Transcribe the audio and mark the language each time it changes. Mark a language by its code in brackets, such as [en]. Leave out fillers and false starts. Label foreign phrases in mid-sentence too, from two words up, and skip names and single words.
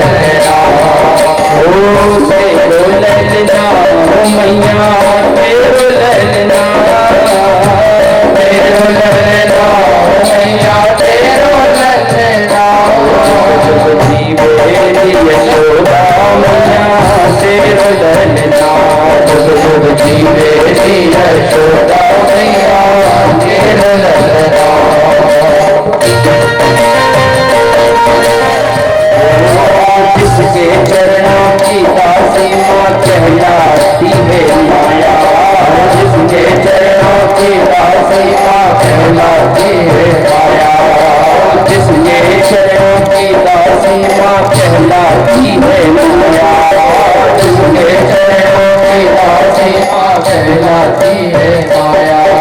[bra] ओ तेरो ललना मैया तेरो ललना तेरो ललना मैया तेरो ललना जुग जीवेरी यशोदा मैया तेरो ललना जुग जुग जीवेरी यशोदा मैया तेरो ललना। [hi] जिसके चरणों की दासी माँ कहलाती है माया, जिसके चरणों की दासी माँ कहलाती है माया, जिसके चरणों की दासी माँ कहलाती है माया, जिसके चरणों की दासी माँ कहलाती है माया।